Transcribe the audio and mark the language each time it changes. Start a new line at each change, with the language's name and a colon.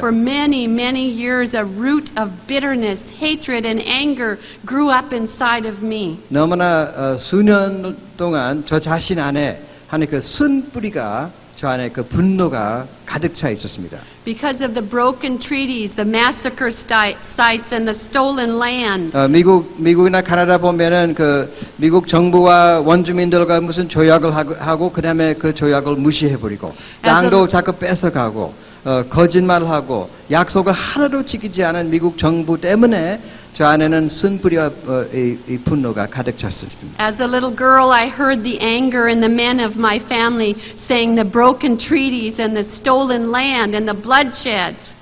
English: For many, many years, a root of bitterness, hatred, and anger grew up inside of me.
Korean: 너무나 수년 동안 저 자신 안에 하는 그 쓴뿌리가 저 안에 그 분노가 가득 차 있었습니다.
English: Because of the broken treaties, the massacre sites, and the stolen land.
Korean: 미국이나 카나다 보면은 그 미국 정부와 원주민들과 무슨 조약을 하고 그다음에 그 조약을 무시해버리고 땅도 자꾸 뺏어가고 거짓말하고 약속을 하나도 지키지 않은 미국 정부 때문에 저 안에는 쓴뿌리와 이 분노가 가득 찼습니다.
English: As a little girl, I heard the anger in the men of my family saying the broken treaties and the stolen land and the bloodshed.